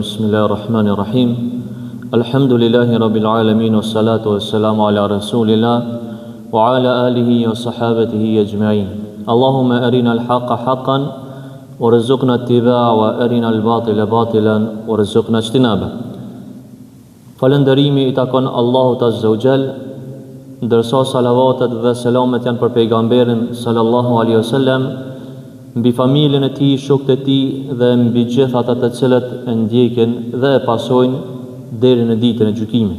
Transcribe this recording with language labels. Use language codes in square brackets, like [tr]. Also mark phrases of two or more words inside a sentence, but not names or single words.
[ar] بسم الله الرحمن الرحيم. الحمد لله رب العالمين والصلاة والسلام على رسول الله وعلى آله وصحابته أجمعين. اللهم أرنا الحق حقا وارزقنا اتباعه وأرنا الباطل باطلا وارزقنا اجتنابه. [sq] Falëndërimi I takon Allahut [ar] عز وجل, [sq] ndërsa salavatet dhe selamet janë për pejgamberin [ar] صلى الله عليه وسلم, [sq] mbi familjen e tij, shokët e tij dhe mbi gjithë ata të cilët e ndjekin dhe e pasojnë deri në ditën e gjykimit.